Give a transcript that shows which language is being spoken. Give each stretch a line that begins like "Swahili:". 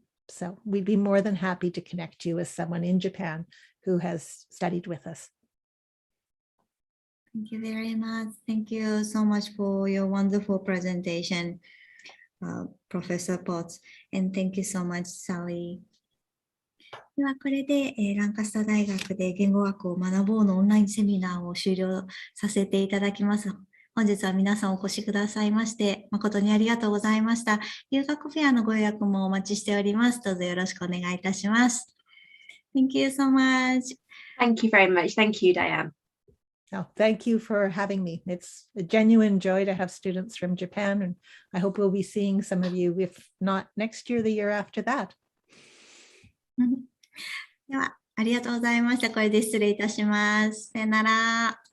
English: So we'd be more than happy to connect you with someone in Japan who has studied with us. Thank you very much. Thank you so much for your wonderful presentation, Professor Potts. And thank you so much, Sally.
Japanese: ではこれで、ランカスター大学で言語学を学ぼうのオンラインセミナーを終了させていただきます。本日は皆さんお越しくださいまして誠にありがとうございました。留学フェアのご予約もお待ちしております。どうぞよろしくお願いいたします。
English: Thank you so much. Thank you very much. Thank you, Diane. Oh, thank you for having me. It's a genuine joy to have students from Japan, and I hope we'll be seeing some of you, if not next year, the year after that.
Japanese: では、ありがとうございました。これで失礼いたします。さよなら。